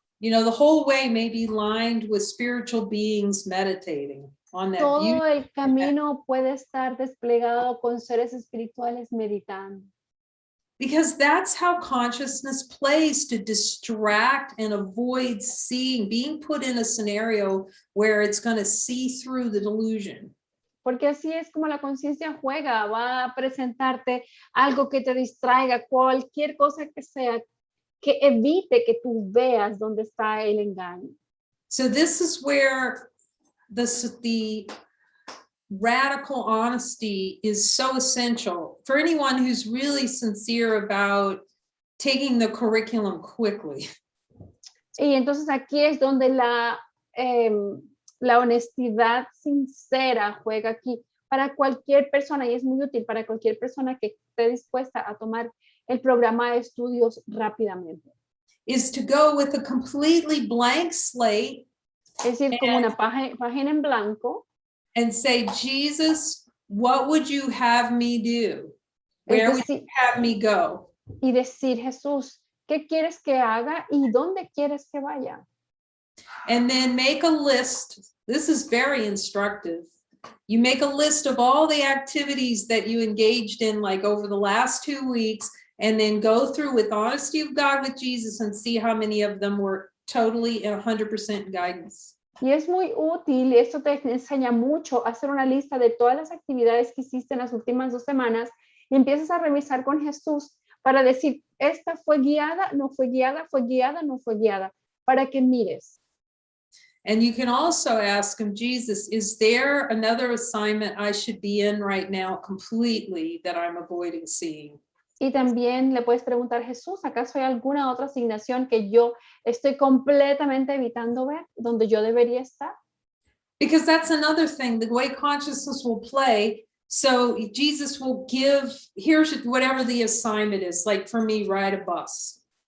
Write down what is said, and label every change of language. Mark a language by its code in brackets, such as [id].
[en] You know, the whole way may be lined with spiritual beings meditating on that [es] Todo [en] beauty. [es] el camino puede estar desplegado con seres espirituales meditando. [en] Because that's how consciousness plays to distract and avoid seeing, being put in a scenario where it's going to see through the delusion. [es] Porque así es como la conciencia juega, va a presentarte algo que te distraiga, cualquier cosa que sea, que evite que tú veas dónde está el engaño. [en] So this is where the radical honesty is so essential for anyone who's really sincere about taking the curriculum quickly. [es] Y entonces aquí es donde la honestidad sincera juega aquí para cualquier persona, y es muy útil para cualquier persona que esté dispuesta a tomar el programa de estudios rápidamente. [en] Is to go with a completely blank slate. [es] Es decir, como una página en blanco. [en] And say, Jesus, what would you have me do? Where would you have me go? [es] Y decir, Jesús, ¿qué quieres que haga y dónde quieres que vaya? [en] And then make a list. This is very instructive. You make a list of all the activities that you engaged in like over the last 2 weeks, and then go through with honesty of God with Jesus and see how many of them were totally 100% guidance. [es] Y es muy útil, esto te enseña mucho a hacer una lista de todas las actividades que hiciste en las últimas 2 semanas y empiezas a revisar con Jesús para decir, esta fue guiada, no fue guiada, fue guiada, no fue guiada, para que mires. [en] And you can also ask him, Jesus, is there another assignment I should be in right now completely that I'm avoiding seeing? [es] Y también le puedes preguntar, Jesús, ¿acaso hay alguna otra asignación que yo estoy completamente evitando ver, donde yo debería estar? [en] Because that's another thing, the way consciousness will play. So Jesus will give, here's whatever the assignment is, like for me, ride a bus.